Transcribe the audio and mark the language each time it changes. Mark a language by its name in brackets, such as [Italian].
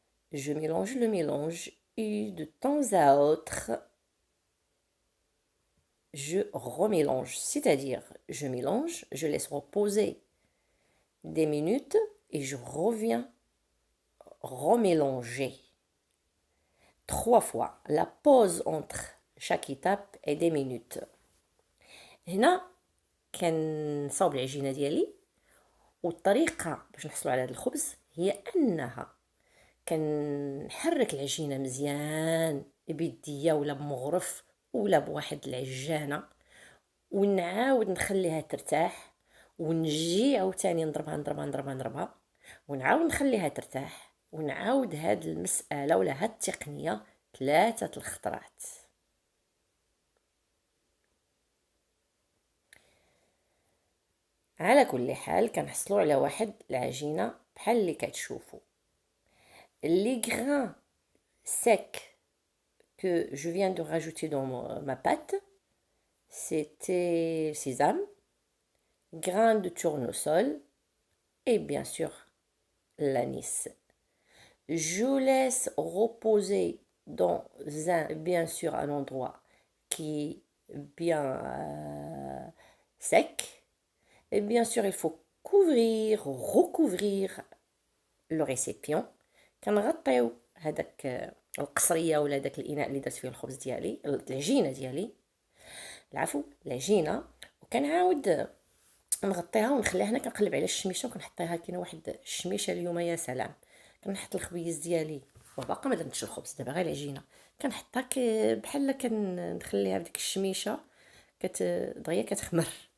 [French] Je mélange le mélange et de temps à autre, je remélange, c'est-à-dire je mélange, je laisse reposer des minutes et je reviens remélanger 3 fois. La pause entre chaque étape est des minutes. [Arabic] هنا كنصاوب العجينه ديالي، والطريقه باش نحصلوا على هذا الخبز هي انها كنحرك العجينه مزيان بيديا ولا بمغرف ولا بواحد العجانه، ونعاود نخليها ترتاح، ونجي عاوتاني نضربها نضربها نضربها نضربها، ونعاود نخليها ترتاح، ونعاود هاد المساله ولا هاد التقنيه 3 الخطرات. على كل حال كنحصلوا على واحد العجينه بحال اللي كتشوفوا. [French] Les grains secs que je viens de rajouter dans ma pâte, c'était sésame, grains de tournesol et bien sûr l'anis. Je laisse reposer dans bien sûr un endroit qui est bien sec. Et bien sûr, il faut recouvrir le récipient. [Arabic] كنغطيو هذاك القصريه ولا داك الاناء اللي درت فيه الخبز ديالي، العجينه ديالي، العفو العجينه، وكنعاود نغطيها ونخليها. هنا كنقلب على الشميشه وكنحطيها، كاينه واحد الشميشه اليوم يا سلام. كنحط الخبيز ديالي وباقا ما درتش الخبز، دابا غير العجينه كنحطها بحال كنخليها بديك الشميشه دغيا كتخمر.